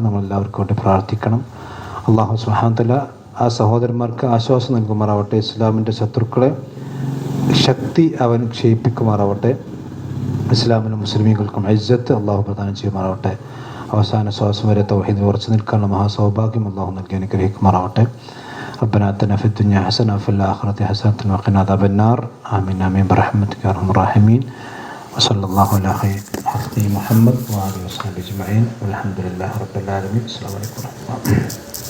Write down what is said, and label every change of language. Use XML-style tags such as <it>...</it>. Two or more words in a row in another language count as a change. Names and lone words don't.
<ml>നമ്മളെല്ലാവർക്കും വേണ്ടി പ്രാർത്ഥിക്കണം.</ml> <ar>الله سبحانه و تعالى</ar> <ml>ആ സഹോദരന്മാർക്ക് ആശ്വാസം നൽകുമാറാവട്ടെ. ഇസ്ലാമിൻ്റെ ശത്രുക്കളെ ശക്തി അവൻ ക്ഷയിപ്പിക്കുമാറാവട്ടെ. ഇസ്ലാമിനും മുസ്ലിമീങ്ങൾക്കും ഇസ്സത്ത് അള്ളാഹു പ്രദാനം ചെയ്യുമാറാവട്ടെ. അവസാന ശ്വാസം വരെ തൗഹീദിൽ ഉറച്ചു നിൽക്കാനുള്ള മഹാസൗഭാഗ്യം അള്ളാഹു നൽകി അനുഗ്രഹിക്കുമാറാവട്ടെ.</ml> <ar>ربنا آتنا في الدنيا حسنة وفي الآخرة حسنة وقنا عذاب النار. آمين آمين برحمتك يا أرحم الراحمين. وصلى الله على خير خلقه محمد وآله وصحبه أجمعين والحمد لله رب العالمين. السلام عليكم ورحمة الله.</ar>